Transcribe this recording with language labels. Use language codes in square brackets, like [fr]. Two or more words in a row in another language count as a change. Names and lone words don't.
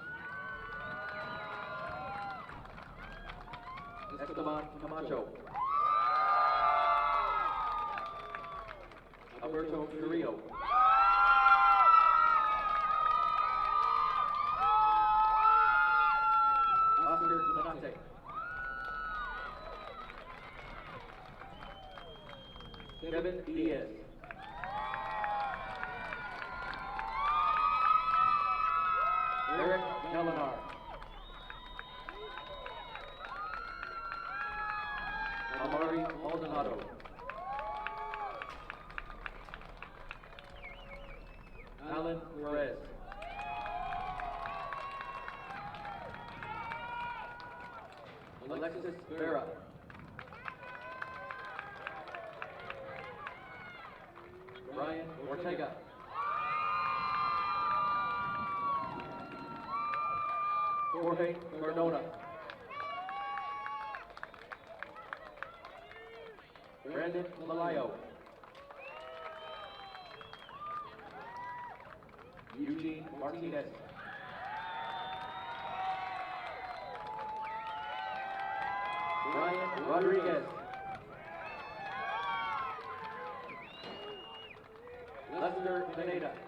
[es] Esteban Camacho. Alberto Carrillo. Oscar Donate. Kevin Diaz. Eric Galinar. Amari Maldonado. Alan Perez. Alexis Vera. Ryan Ortega. Jorge Cardona. Brandon Malayo. Eugene Martinez. Ryan Rodriguez. Lester Pineda.